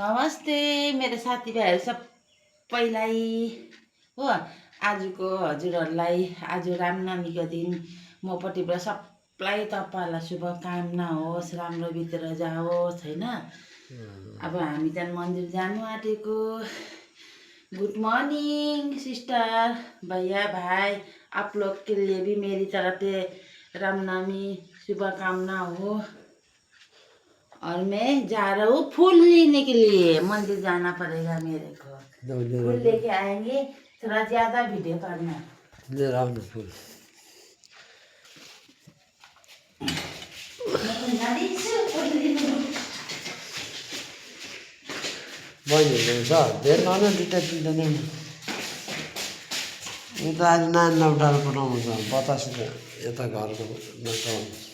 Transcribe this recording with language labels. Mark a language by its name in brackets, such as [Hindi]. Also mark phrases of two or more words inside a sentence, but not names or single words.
[Nepali] नमस्ते मेरो साथीभाइहरू सबैलाई हो आजको हजुरहरूलाई आज रामनवमीको दिन मपट्टिबाट सबलाई तपाईँहरूलाई शुभकामना होस् राम्रो बितेर जाओस् होइन अब हामी त मन्दिर जानु आँटेको [English] good morning [Hindi] सिस्टर भैया भाई आप लोग के लिए भी मेरी तरफ से रामनवमी शुभकामना हो और मैं जा रहा हूँ फूल लेने के लिए मंदिर जाना पड़ेगा मेरे को फूल लेके आएंगे थोड़ा ज्यादा वीडियो करना [Nepali] लिएर आउनु फुल बहिनीहरू छ धेरै न दुइटा तिनवटा नै यो त आज नानीलाई उठाएर पठाउनु छ बतासे यता घरको नचाउनु